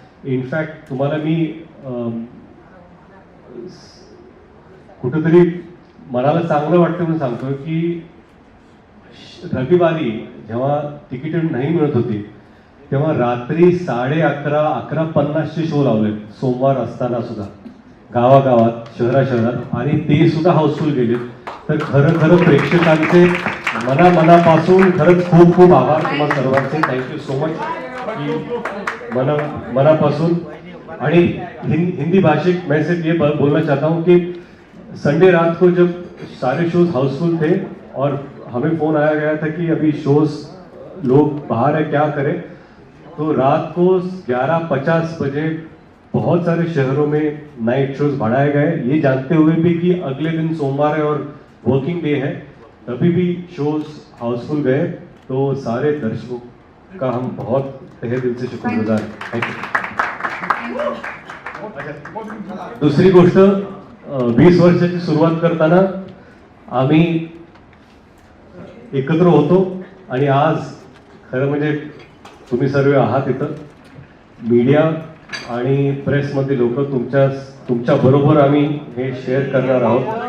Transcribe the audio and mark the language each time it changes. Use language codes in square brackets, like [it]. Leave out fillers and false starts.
[mr] In fact तुम्हाला मी कुठेतरी मनाला चांगलं वाटतं म्हणून सांगतो की रविवारी जेव्हा तिकीट नाही मिळत होती तेव्हा रात्री 11:30-11:50 शो लावले, सोमवार असताना सुद्धा गावागावात, शहरात, आणि ते सुद्धा हाऊसफुल गेले. तर खरं प्रेक्षकांचे मनापासून खरंच खूप खूप आभार तुम्हा सर्वांचे. [en] thank you so much [mr] की मनापासून. आणि हिंदी भाषिक [hi] मैं सिर्फ ये बोलना चाहता हूँ कि संडे रात को जब सारे शोज हाउसफुल थे और हमें फोन आया गया था कि अभी शोज लोग बाहर है, क्या करें, तो रात को 11:50 बजे बहुत सारे शहरों में नाइट शोज बढ़ाए गए, ये जानते हुए भी कि अगले दिन सोमवार है और वर्किंग डे है, तभी भी शोज हाउसफुल गए. तो सारे दर्शकों का हम बहुत तहे दिल से शुक्रगुजार हैं. [mr] दुसरी गोष्ट, 20 वर्षाची सुरुवात करताना आम्ही एकत्र होतो आणि आज खरं म्हणजे तुम्ही सर्व आहात इथं, मीडिया आणि प्रेसमध्ये लोक तुमच्या बरोबर आम्ही हे शेअर करणार आहोत.